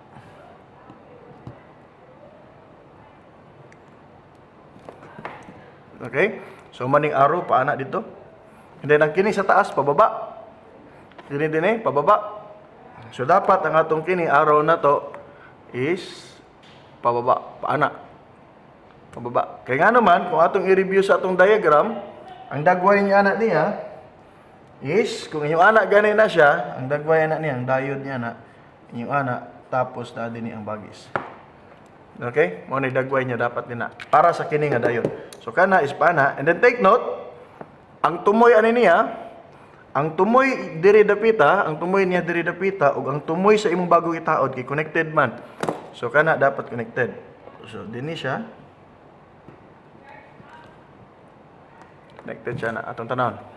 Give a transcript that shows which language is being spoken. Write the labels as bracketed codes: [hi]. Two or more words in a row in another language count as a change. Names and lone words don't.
[en] Okay? [ceb] So maning arrow pa ana dito. And then ang kini sa taas pababa. Dini pababa. So dapat ang atong kini arrow na to is pababa, paana. Pababa. Kaya nga naman kung atong i-review sa atong diagram, ang dagway niya anak niya is kung inyong anak gani na siya, ang dagway anak niya, ang diode niya na inyong anak tapos na dinhi ang bagis. [en] Okay? [ceb] Mo ni dagway niya dapat din na para sa kini nga diode. So kana is paana, and then [en] take note, [ceb] ang tumoy ani niya, ang tumoy diri dapita, ang tumoy niya diri dapita ug ang tumoy sa imong bagong itaod kay connected man. So kana dapat connected. So dinhi siya. Connected siya na atong tanawon.